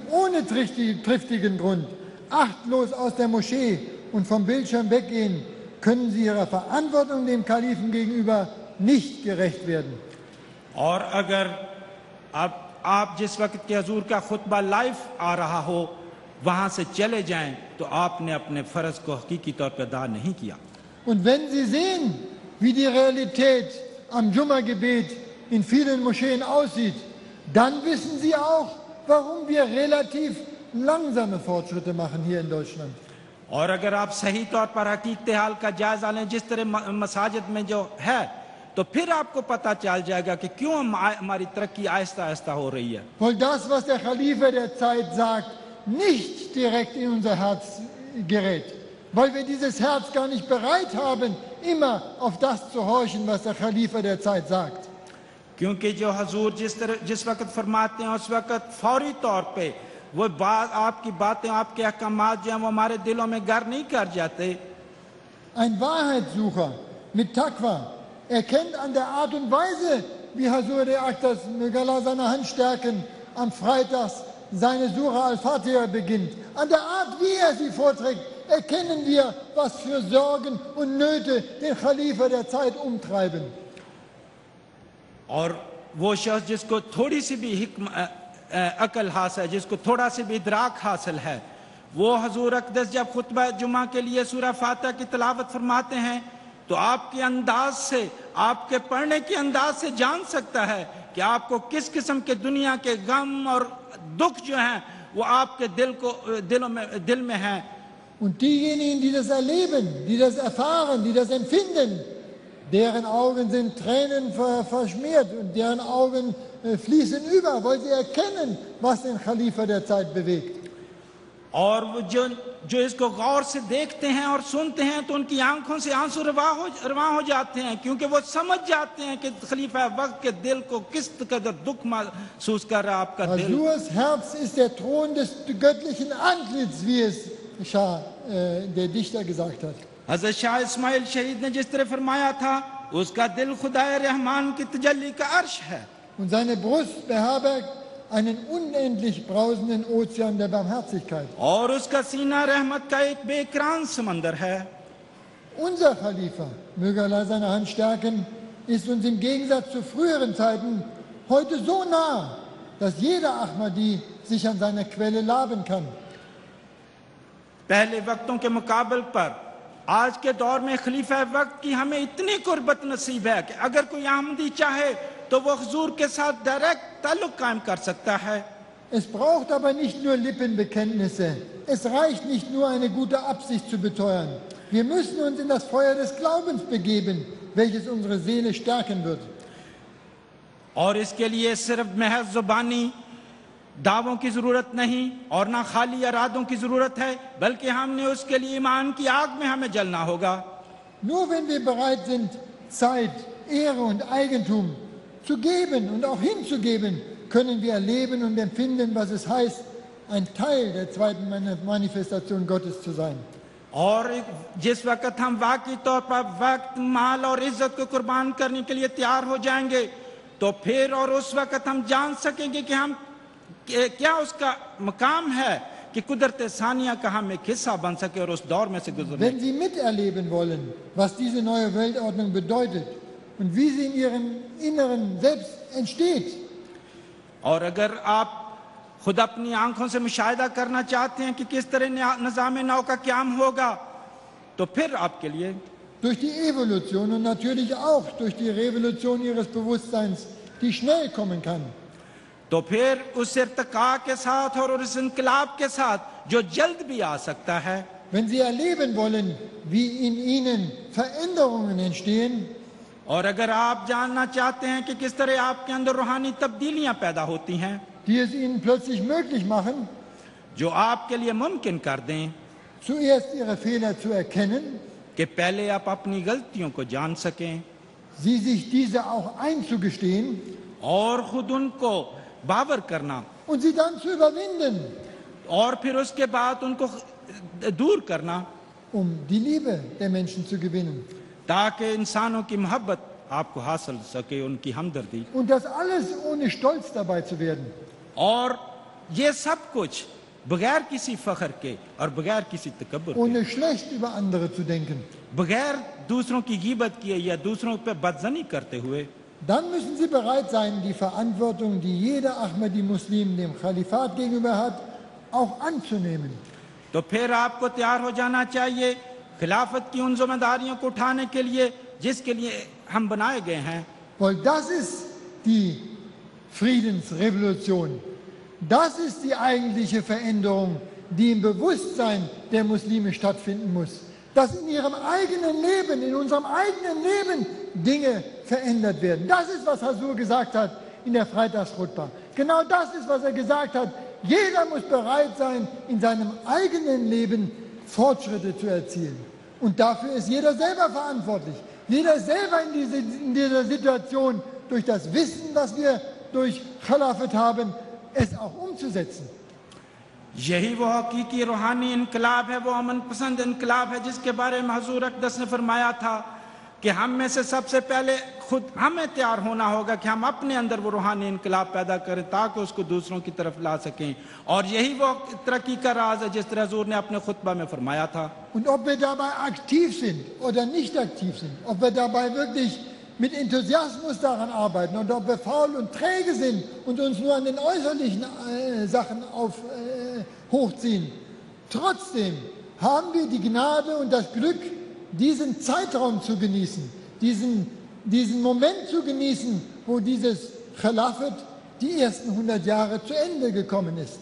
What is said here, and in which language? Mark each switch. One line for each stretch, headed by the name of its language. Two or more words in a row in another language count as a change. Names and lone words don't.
German: ohne triftigen Grund achtlos aus der Moschee und vom Bildschirm weggehen, können Sie Ihrer Verantwortung dem Khalifen gegenüber nicht gerecht werden.
Urdu: اور اگر آپ جس وقت کے حضور کا خطبہ لائیو آ رہا ہو وہاں سے چلے جائیں تو آپ نے اپنے فرض کو حقیقی طور پر ادا نہیں کیا.
German: Und wenn Sie sehen, wie die Realität am Jumma-Gebet in vielen Moscheen aussieht, dann wissen Sie auch, warum wir relativ langsame Fortschritte machen hier in Deutschland.
Urdu: اور اگر آپ صحیح طور پر حقیقت حال کا جائزہ لیں جس طرح مساجد میں جو ہے، تو پھر آپ کو پتہ چل جائے گا کہ کیوں ہماری ترقی آہستہ آہستہ ہو رہی ہے.
German: Weil das, was der Khalifa der Zeit sagt, nicht direkt in unser Herz gerät. Weil wir dieses Herz gar nicht bereit haben, immer auf das zu horchen, was der Khalifa der Zeit sagt.
Urdu: کیونکہ جو حضور جس وقت فرماتے ہیں اس وقت فوری طور پے وہ بات آپ کی باتیں آپ کے احکامات جو ہیں وہ ہمارے دلوں میں گھر نہیں کر جاتے.
German: Ein Wahrheitssucher mit Taqwa erkennt an der Art und Weise, wie Hasur der Aktas möge Allah seine Hand stärken, am Freitags seine Sura al-Fatiha beginnt. An der Art, wie er sie vorträgt, erkennen wir, was für Sorgen und Nöte den Khalifa der Zeit umtreiben.
Urdu: اور وہ شخص جس کو تھوڑی سی بھی عقل حاصل ہے، جس کو تھوڑا سی بھی ادراک حاصل ہے، وہ حضور اقدس جب خطبہ جمعہ کے لیے سورہ فاتحہ کی تلاوت فرماتے ہیں تو آپ کے انداز سے، آپ کے پڑھنے کے انداز سے جان سکتا ہے کہ کہ آپ کو کس قسم کے دنیا کے غم اور دکھ جو ہیں وہ آپ کے دل میں ہیں.
German: Und diejenigen, die das erleben, die das erfahren, die das empfinden, deren Augen sind Tränen verschmiert und deren Augen fließen über, weil sie erkennen, was den Khalifa der Zeit bewegt.
Urdu: اور وہ جو اس کو غور سے دیکھتے ہیں اور سنتے ہیں تو ان کی آنکھوں سے آنسو رواں ہو جاتے ہیں، کیونکہ وہ سمجھ جاتے ہیں کہ خلیفہ وقت کے دل کو کس قدر دکھ محسوس کر رہا ہے آپ کا دل.
German: Hasurs Herz ist der Thron des göttlichen Antlitz, wie es der Dichter gesagt hat.
Urdu: حضرت شاہ اسماعیل شہید نے جس طرح فرمایا تھا، اس کا دل خدائے رحمان کی تجلی کا عرش ہے.
German: Und seine Brust beherbergt einen unendlich brausenden Ozean der Barmherzigkeit.
Urdu: اور اس کا سینہ رحمت کا ایک بیقرار سمندر ہے.
German: Unser Khalifa, möge Allah seine Hand stärken, ist uns im Gegensatz zu früheren Zeiten heute so nah, dass jeder Ahmadi sich an seiner Quelle laben kann.
Urdu: پہلے وقتوں کے مقابلے پر آج کے دور میں خلیفہ وقت کی ہمیں اتنی قربت نصیب ہے کہ اگر کوئی احمدی چاہے تو وہ حضور کے ساتھ ڈائریکٹ تعلق قائم کر سکتا ہے.
German: Es braucht aber nicht nur Lippenbekenntnisse. Es reicht nicht nur eine gute Absicht zu beteuern. Wir müssen uns in das Feuer des Glaubens begeben, welches unsere Seele stärken wird.
Urdu: اور اس کے لیے صرف محض زبانی دعووں کی ضرورت نہیں اور نہ خالی ارادوں کی ضرورت ہے، بلکہ ہم نے اس کے لیے ایمان کی آگ میں ہمیں جلنا ہوگا.
German: Nur wenn wir bereit sind, Zeit, Ehre und Eigentum zu geben und auch hinzugeben, können wir erleben und empfinden, was es heißt, ein Teil der zweiten Manifestation Gottes zu sein.
Urdu: اور جس وقت ہم واقعی طور پر وقت، مال اور عزت کو قربان کرنے کے لیے تیار ہو جائیں گے، تو پھر اور اس وقت ہم جان سکیں گے کہ ہم کیا اس کا مقام ہے کہ قدرت ثانیہ کا ہم ایک حصہ بن سکے اور اس دور میں سے گزرے.
German: Wenn Sie miterleben wollen, was diese neue Weltordnung bedeutet und wie sie in Ihrem Inneren selbst entsteht,
Urdu: اور اگر آپ خود اپنی آنکھوں سے مشاہدہ کرنا چاہتے ہیں کہ کس طرح نظام نو کا قیام ہوگا، تو پھر آپ کے لیے
German: durch die Evolution und natürlich auch durch die Revolution Ihres Bewusstseins, die schnell kommen kann,
Urdu: تو پھر اس ارتقا کے ساتھ اور اس انقلاب کے ساتھ جو جلد بھی آ سکتا ہے.
German: wenn Sie erleben wollen, wie in Ihnen Veränderungen entstehen,
Urdu: اور اگر آپ جاننا چاہتے ہیں کہ کس طرح آپ کے اندر روحانی تبدیلیاں پیدا ہوتی ہیں
German: die es Ihnen plötzlich möglich machen,
Urdu: جو آپ کے لیے ممکن کر دیں
German: zuerst Ihre Fehler zu erkennen,
Urdu: کہ پہلے آپ اپنی غلطیوں کو جان سکیں
German: Sie sich diese auch einzugestehen
Urdu: اور خود ان کو باور کرنا
German: und sie dann zu überwinden,
Urdu: اور پھر اس کے بعد ان کو دور کرنا,
German: die Liebe der Menschen zu gewinnen.
Urdu: تاکہ انسانوں کی محبت آپ کو حاصل سکے، ان کی ہمدردی.
German: Und das alles ohne stolz dabei zu werden.
Urdu: اور یہ سب کچھ بغیر کسی فخر کے اور بغیر کسی تکبر کے,
German: Ohne schlecht über andere zu denken.
Urdu: بغیر دوسروں کی غیبت کیے یا دوسروں پے بدظنی کرتے ہوئے,
German: Dann müssen Sie bereit sein, die Verantwortung, die jeder Ahmadi-Muslim dem Khalifat gegenüber hat, auch anzunehmen.
Urdu: تو پھر آپ کو تیار ہو جانا چاہیے خلافت کی ان ذمہ داریوں کو اٹھانے کے لیے جس کے لیے ہم بنائے گئے ہیں.
German: Weil das ist die Friedensrevolution. Das ist die eigentliche Veränderung, die im Bewusstsein der Muslime stattfinden muss. Dass in ihrem eigenen Leben, in unserem eigenen Leben Dinge verändert werden. Das ist, was Hasur gesagt hat in der Freitagskhutbah. Genau das ist, was er gesagt hat. Jeder muss bereit sein, in seinem eigenen Leben Fortschritte zu erzielen. Und dafür ist jeder selber verantwortlich. Jeder ist selber in dieser Situation, durch das Wissen, was wir durch Khalafat haben, es auch umzusetzen.
Urdu: یہی وہ حقیقی روحانی انقلاب ہے، وہ امن پسند انقلاب ہے جس کے بارے میں حضور اقدس نے فرمایا تھا کہ ہم میں سے سب سے پہلے خود ہمیں تیار ہونا ہوگا کہ ہم اپنے اندر وہ روحانی انقلاب پیدا کریں تاکہ اس کو دوسروں کی طرف لا سکیں. اور یہی وہ ترقی کا راز ہے جس طرح حضور نے اپنے خطبہ میں فرمایا تھا.
German: Und ob wir dabei aktiv sind oder nicht aktiv sind, ob wir dabei wirklich mit Enthusiasmus daran arbeiten und ob wir faul und träge sind und uns nur an den äußerlichen Sachen hochziehen. Trotzdem haben wir die Gnade und das Glück, diesen Zeitraum zu genießen, diesen Moment zu genießen, wo dieses Khilafat die ersten 100 Jahre zu Ende gekommen ist.